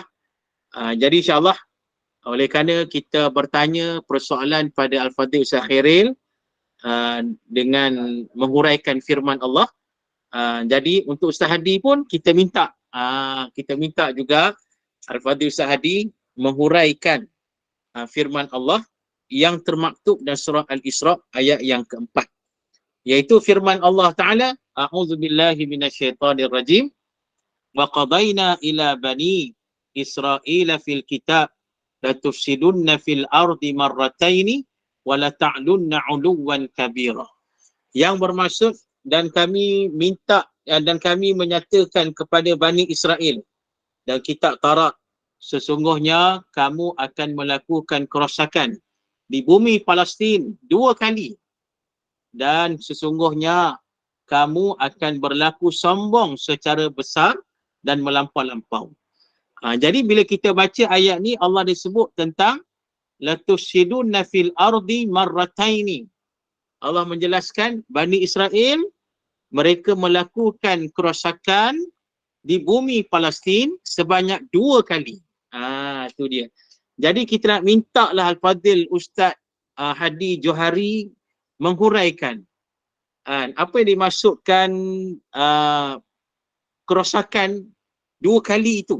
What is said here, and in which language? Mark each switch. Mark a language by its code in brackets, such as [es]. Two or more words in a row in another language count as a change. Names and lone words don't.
[ms] Jadi [ar] إن شاء الله, [ms] oleh kerana kita bertanya persoalan pada Al-Fadhil Ustaz Khairil dengan menghuraikan firman Allah, jadi untuk Ustaz Hadi pun kita minta juga Al-Fadhil Ustaz Hadi menghuraikan firman Allah yang termaktub dalam surah Al-Isra ayat yang keempat, iaitu firman Allah Ta'ala, [ar] أعوذ بالله من الشيطان الرجيم وقضينا إلى بني إسرائيل في الكتاب لتفسدن في الأرض مرتين ولتعلن علوا كبيرا. [ms] Yang bermaksud, dan kami minta dan kami menyatakan kepada Bani Israel dan kitab Taurat, sesungguhnya kamu akan melakukan kerosakan di bumi Palestin 2 kali, dan sesungguhnya kamu akan berlaku sombong secara besar dan melampau-lampau. Jadi bila kita baca ayat ni, Allah disebut tentang [ar] لتفسدن في الأرض مرتين. [ms] Allah menjelaskan Bani Israel mereka melakukan kerosakan di bumi Palestin sebanyak 2 kali. Itu dia. Jadi kita nak minta lah Al-Fadhil Ustaz Hadi Johari menghuraikan apa yang dimaksudkan kerosakan 2 kali itu.